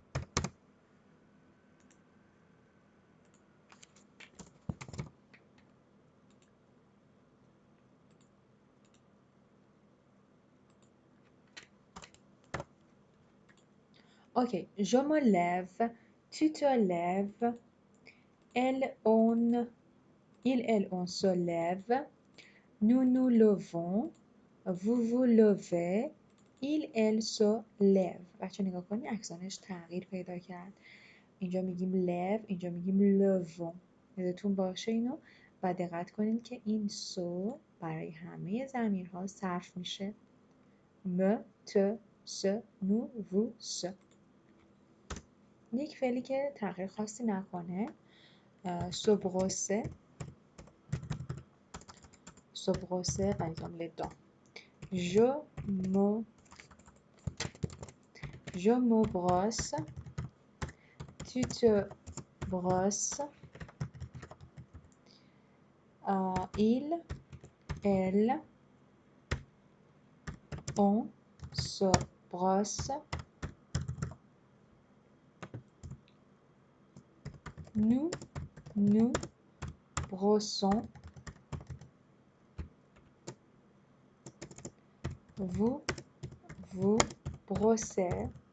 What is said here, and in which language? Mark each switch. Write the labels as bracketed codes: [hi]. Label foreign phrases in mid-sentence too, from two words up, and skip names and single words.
[fr] Ok, je me lève, tu te lèves, elle, on, il, elle, on se lève, nous, nous levons, vous, vous levez, il, elle se lève. [fa] بچه نگاه کنید اکسانش تغییر پیدا کرد. اینجا میگیم lève، اینجا میگیم levons. یادتون باشه اینو و دقت کنید که این سو برای همه ضمیرها صرف میشه. [fr] me، te، se، nous، vous، se. [fa] یک فعلی که تغییر خاصی نکنه. [fr] سبغسه، سبغسه par exemple les dents. Je me brosse, tu te brosses, il, elle, on se brosse, nous, nous brossons, vous, vous brossez.